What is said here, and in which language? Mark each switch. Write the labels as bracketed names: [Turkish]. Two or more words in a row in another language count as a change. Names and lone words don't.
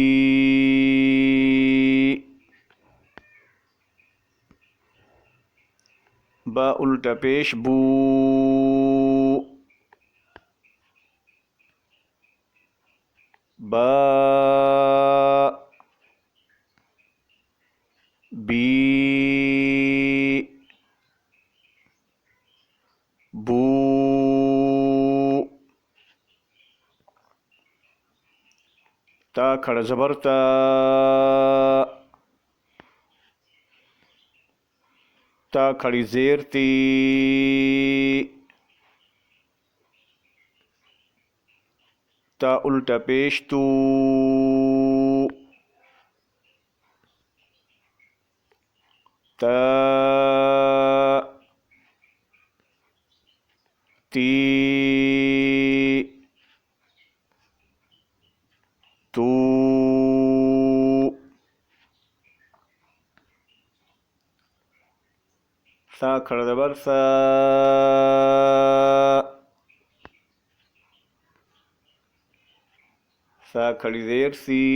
[Urdu] با الٹا پیش بو، با بی بو, تا کھڑا زبر تا، تا کھڑی زیر تی, تا الٹا پیش تو, تا تی تو، سا کھڑا زبر سا، سا کھڑی زیر سی,